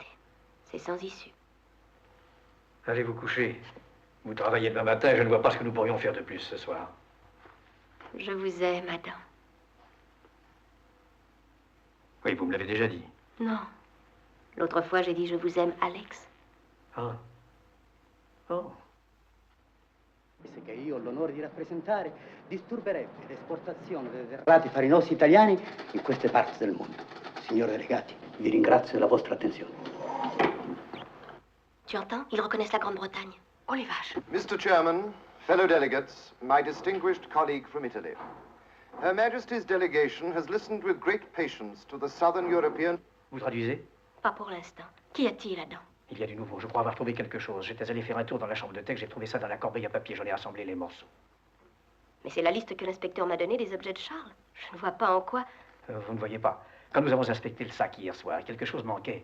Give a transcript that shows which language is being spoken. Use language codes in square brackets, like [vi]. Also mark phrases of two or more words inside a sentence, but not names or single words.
[fr] C'est sans issue. Allez vous coucher. Vous travaillez demain matin et je ne vois pas ce que nous pourrions faire de plus ce soir. Je vous aime, Adam. Oui, vous me l'avez déjà dit. Non. L'autre fois, j'ai dit je vous aime, Alex. Ah. Oh. [it] Che io ho l'onore di rappresentare disturberebbe l'esportazione dei derrati farinosi italiani in queste parti del mondo. Signori delegati, vi ringrazio della vostra attenzione. [fr] Tu entends? Ils reconnaissent la Grande-Bretagne. Oh les vaches. [en] Mr. Chairman, fellow delegates, my distinguished colleague from Italy. Her Majesty's delegation has listened with great patience to the Southern European... [fr] Vous traduisez? Pas pour l'instant. Qu'y a-t-il là-dedans? Il y a du nouveau. Je crois avoir trouvé quelque chose. J'étais allé faire un tour dans la chambre de Tex. J'ai trouvé ça dans la corbeille à papier. J'en ai assemblé les morceaux. Mais c'est la liste que l'inspecteur m'a donnée des objets de Charles. Je ne vois pas en quoi... Vous ne voyez pas. Quand nous avons inspecté le sac hier soir, quelque chose manquait.